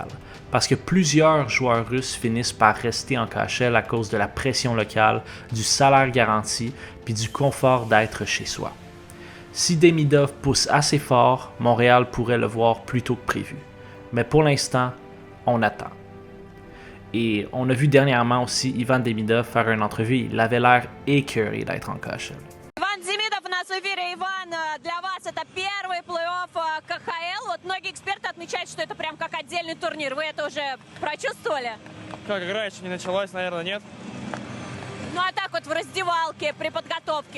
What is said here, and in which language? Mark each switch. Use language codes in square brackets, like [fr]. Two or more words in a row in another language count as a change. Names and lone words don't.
[fr] Parce que plusieurs joueurs russes finissent par rester en KHL à cause de la pression locale, du salaire garanti, puis du confort d'être chez soi. Si Demidov pousse assez fort, Montréal pourrait le voir plus tôt que prévu. Mais pour l'instant, on attend. Et on a vu dernièrement aussi Ivan Demidov faire une entrevue, il avait l'air écœuré d'être en KHL. [ru] Иван Демидов у нас в эфире. Иван, для вас это первый плей-офф КХЛ. Вот многие эксперты отмечают, что это прям как отдельный турнир. Вы это уже прочувствовали? Как игра еще не началась, наверное, нет. Ну а так вот в раздевалке, при подготовке.